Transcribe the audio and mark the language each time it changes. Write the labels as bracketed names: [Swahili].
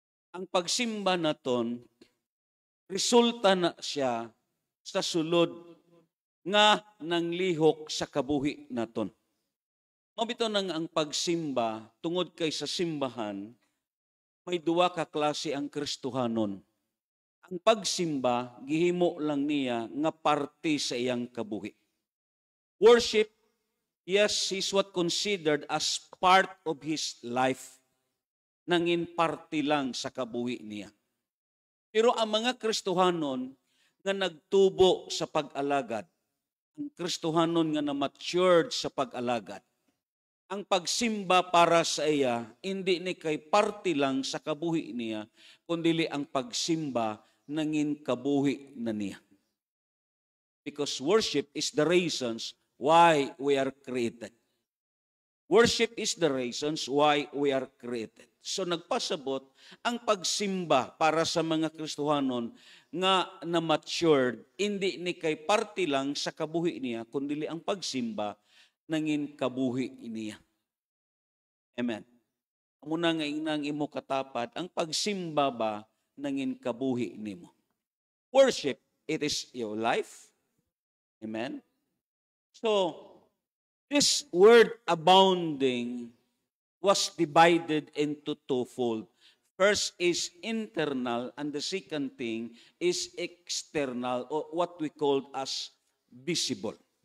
[Hiligaynon] Ang pagsimba naton, resulta na siya sa sulod nga nanglihok sa kabuhi naton. Mabito nang ang pagsimba, tungod kay sa simbahan, may duwa ka klase ang Kristohanon. Ang pagsimba, gihimo lang niya nga parte sa iyang kabuhi. [English] Worship, yes, is what considered as part of his life. [Hiligaynon] Nangin parte lang sa kabuhi niya. Pero ang mga Kristohanon nga nagtubo sa pag-alagad, ang Kristohanon nga na-matured sa pag-alagad, ang pagsimba para sa iya, hindi ni kay parte lang sa kabuhi niya, kundi ang pagsimba nangin kabuhi na niya. [English] Because worship is the reasons why we are created. Worship is the reasons why we are created. [Hiligaynon] So nagpasabot ang pagsimba para sa mga Kristohanon nga na-matured, hindi ni kay parte lang sa kabuhi niya, kundi ang pagsimba nangin kabuhi niya. Amen. Muna nga inang imo katapat, ang pagsimba ba nangin kabuhi nimo. [English] Worship, it is your life. Amen. So, this word abounding was divided into twofold. First is internal, and the second thing is external, or what we call as visible.